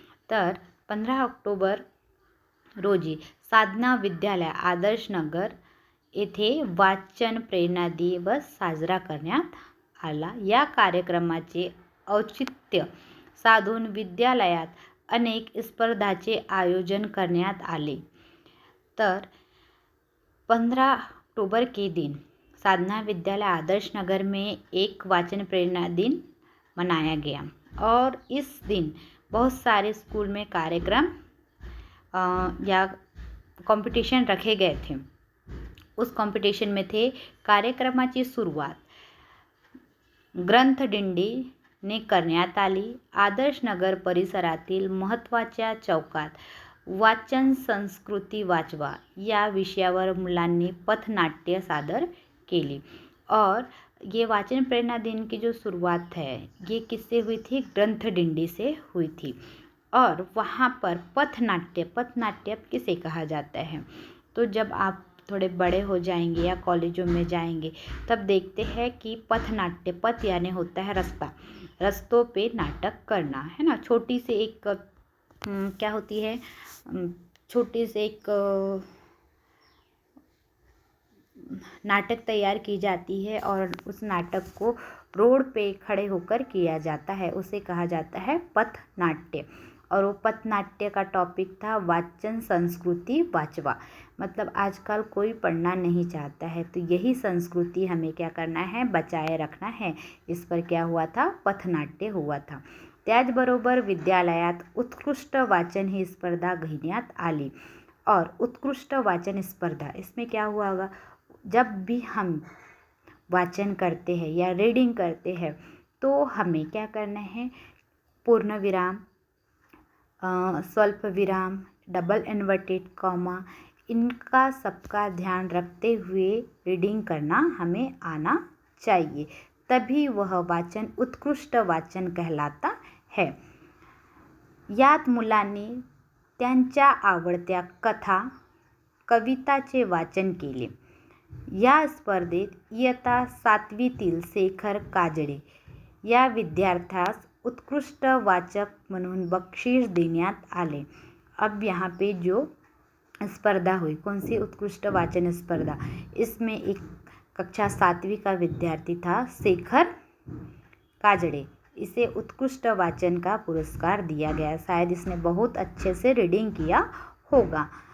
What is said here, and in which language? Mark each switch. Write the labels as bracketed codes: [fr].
[mr] तर 15 ऑक्टोबर रोजी साधना विद्यालय आदर्श नगर येथे वाचन प्रेरणा दिवस साजरा करण्यात आला. या कार्यक्रमाचे औचित्य साधून विद्यालयात अनेक स्पर्धाचे आयोजन करण्यात आले. [hi] तर 15 अक्टूबर के दिन साधना विद्यालय आदर्श नगर में एक वाचन प्रेरणा दिन मनाया गया और इस दिन बहुत सारे स्कूल में कार्यक्रम या कंपटीशन रखे गए थे. उस कंपटीशन में थे [mr] कार्यक्रमाची सुरुवात ग्रंथदिंडीने करण्यात आली. आदर्श नगर परिसरातील महत्त्वाच्या चौकात वाचन संस्कृती वाचवा या विषयावर मुलांनी पथनाट्य सादर केली. [hi] और ये वाचन प्रेरणा दिन की जो शुरुआत है ये किससे हुई थी? ग्रंथदिंडी से हुई थी. और वहाँ पर पथनाट्य किसे कहा जाता है? तो जब आप थोड़े बड़े हो जाएंगे या कॉलेजों में जाएंगे तब देखते हैं कि पथनाट्य, पथ यानी होता है रास्ता, रास्तों पे नाटक करना, है ना. छोटी से एक क्या होती है, छोटी से एक नाटक तैयार की जाती है और उस नाटक को रोड पे खड़े होकर किया जाता है, उसे कहा जाता है पथनाट्य. और वो पथनाट्य का टॉपिक था वाचन संस्कृति वाचवा. मतलब आजकल कोई पढ़ना नहीं चाहता है, तो यही संस्कृति हमें क्या करना है? बचाए रखना है. इस पर क्या हुआ था? पथनाट्य हुआ था. [mr] त्याचबरोबर विद्यालयात उत्कृष्ट वाचन ही स्पर्धा घेण्यात आली. [hi] और उत्कृष्ट वाचन स्पर्धा, इसमें क्या हुआ होगा? जब भी हम वाचन करते हैं या रीडिंग करते हैं तो हमें क्या करना है? पूर्ण विराम, स्वल्प विराम, डबल इन्वर्टेड कॉमा, इनका सबका ध्यान रखते हुए रीडिंग करना हमें आना चाहिए, तभी वह वाचन उत्कृष्ट वाचन कहलाता है. [mr] यात मुलांनी त्यांच्या आवडत्या कथा, कविताचे वाचन केले. या स्पर्धेत इयत्ता 7वीतील शेखर काजळे या विद्यार्थ्यास उत्कृष्ट वाचक म्हणून बक्षीस देण्यात आले. [hi] अब यहाँ पे जो स्पर्धा हुई, कौन सी? उत्कृष्ट वाचन स्पर्धा. इसमें एक कक्षा 7वीं का विद्यार्थी था शेखर काजड़े. इसे उत्कृष्ट वाचन का पुरस्कार दिया गया. शायद इसने बहुत अच्छे से रीडिंग किया होगा.